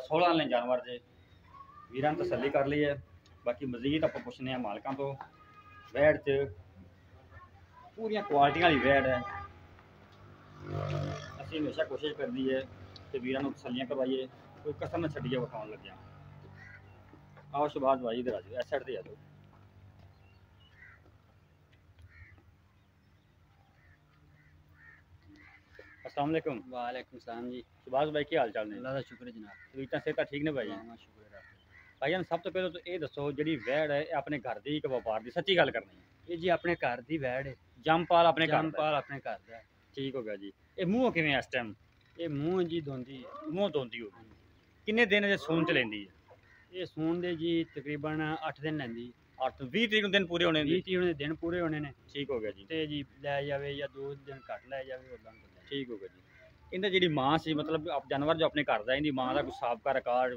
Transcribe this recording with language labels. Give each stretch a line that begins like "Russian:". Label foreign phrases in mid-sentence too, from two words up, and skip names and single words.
Punjabi: 16 ਨੇ ਜਾਨਵਰ ਜੇ, ਵੀਰਾਂ ਨੇ ਤਸੱਲੀ ਕਰ ਲਈ ਹੈ। ਬਾਕੀ ਮਜੀਦ ਆਪਾਂ ਪੁੱਛਣੇ ਹੈਂ ਮਾਲਕਾਂ ਤੋ। ਵੈੜ ਚ ਪੂਰੀਆਂ ਕੁਆਲਿਟੀਆਂ ਵਾਲੀ ਵੈੜ ਹੈ। ਅਸੀਂ ਹਮੇਸ਼ਾ ਕੋਸ਼ਿਸ਼ ਕਰਦੀ ਹੈ ਕਿ ਵੀਰਾਂ ਨੂੰ ਤਸੱਲੀਆਂ ਕਰਵਾਈਏ, ਕੋਈ ਕਸਰ ਨਾ ਛੱਡੀਏ ਵਿਖਾਉਣ ਲੱਗਿਆਂ।
Hindi: आओ शहबाज भाई इधर आ जाओ, इस साइड ते आ जाओ।
Arabic: السلام عليكم. وعليكم السلام جي.
Punjabi: ਸ਼ਹਬਾਜ਼ ਭਾਈ ਕੀ ਹਾਲ ਚਾਲ ਨੇ?
Hindi: अल्लाह का शुक्र जनाब।
Punjabi: ਤਬੀਅਤਾਂ ਸਿਹਤਾਂ ਠੀਕ ਨੇ ਭਾਈ?
Hindi: हाँ शुक्र है आपका।
Punjabi: ਭਾਈਜਾਨ ਸਭ ਤੋ ਪਹਿਲੇ ਤੋ ਏ ਦੱਸੋ, ਜੀ ਵੈੜ ਹੈ ਅਪਣੇ ਘਰ ਕੀ ਕਿ ਵਪਾਰ ਕੀ? ਸੱਚੀ ਗੱਲ ਕਰਨੀ ਹੈ। ਏ ਜੀ ਅਪਣੇ ਘਰ ਕੀ ਵੈੜ ਹੈ, ਜਮਪਾਲ ਅਪਣੇ ਘਰ ਦਾ ਹੈ?
Hindi: जमपाल अपने घर का है।
Punjabi: ਠੀਕ ਹੋ ਗਿਆ ਜੀ। ਏ ਮੂੰਹ ਕਿਵੇਂ ਇਸ ਟਾਈਮ? ਏ ਮੂੰਹ ਜੀ ਧੋਂਦੀ ਹੈ। ਮੂੰਹ ਧੋਂਦੀ ਹੋ ਕਿੰਨੇ ਦਿਨ ਸੂਣ ਚ ਲੈਂਦੀ ਹੈ? ਏ ਸੂਣ ਦੇ ਜੀ ਤਕਰੀਬਨ 8 ਦਿਨ ਲੈਂਦੀ। 8-20 ਤਰੀਕ ਨੂੰ ਦਿਨ ਪੂਰੇ ਹੋਣੇ ਨੇ? 20 30 ਦਿਨ ਪੂਰੇ ਹੋਣੇ ਨੇ। ਠੀਕ ਹੋ ਗਿਆ ਜੀ। ਤੇ ਜੀ ਲੈ ਜਾਵੇ ਯਾ 2 ਦਿਨ ਘਟ ਲੈ ਜਾਵੇ ਉਦਾਂ। ਠੀਕ ਹੋ ਗਿਆ ਜੀ। ਇਹਦੀ ਜਿਹੜੀ ਮਾਂ ਸੀ, ਮਤਲਬ ਜਾਨਵਰ ਜੋ ਅਪਣੇ ਘਰ ਦਾ, ਇਹਦੀ ਮਾਂ ਦਾ ਕੋਈ ਸਾਬਕਾ ਰਿਕਾਰਡ?